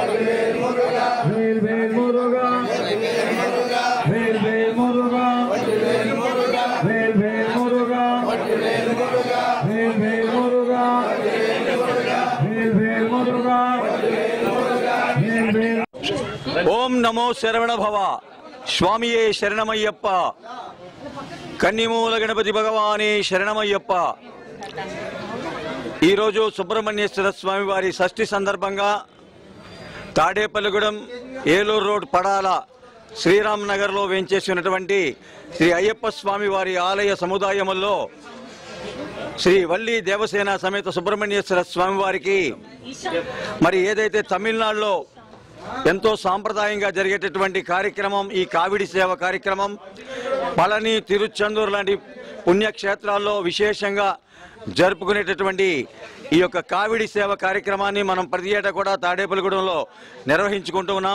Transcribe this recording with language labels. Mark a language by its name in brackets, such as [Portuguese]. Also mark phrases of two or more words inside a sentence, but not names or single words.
[Tamil] வேல் வேல் முருகா, வேல் வேல் முருகா, வேல் வேல் முருகா, வேல் வேல் முருகா, வேல் வேல் முருகா, வேல் வேல். [Sanskrit] ಓಂ ನಮೋ ಶರವಣ ಭವ. [Tamil] சுவாமியே சரணமய்யப்பா. கன்னிமூல கணபதி பகவானே சரணமய்யப்பா. [Telugu] ఈరోజు సుబ్రహ్మణ్యేశ్వర స్వామి వారి షష్ఠి సందర్భంగా తాడేపల్లిగూడెం ఏలూరు రోడ్ పడాల శ్రీరామ్ నగర్లో వేంచేసినటువంటి శ్రీ అయ్యప్ప స్వామి వారి ఆలయ సముదాయముల్లో శ్రీ వల్లి దేవసేన సమేత సుబ్రహ్మణ్యేశ్వర స్వామి వారికి మరి ఏదైతే తమిళనాడులో ఎంతో సాంప్రదాయంగా జరిగేటటువంటి కార్యక్రమం ఈ కావిడి సేవ కార్యక్రమం పళని, తిరుచెందూరు లాంటి పుణ్యక్షేత్రాల్లో విశేషంగా జరుపుకునేటటువంటి ఈ యొక్క కావిడి సేవ కార్యక్రమాన్ని మనం ప్రతి ఏటా కూడా తాడేపల్లిగూడెంలో నిర్వహించుకుంటూ ఉన్నాం.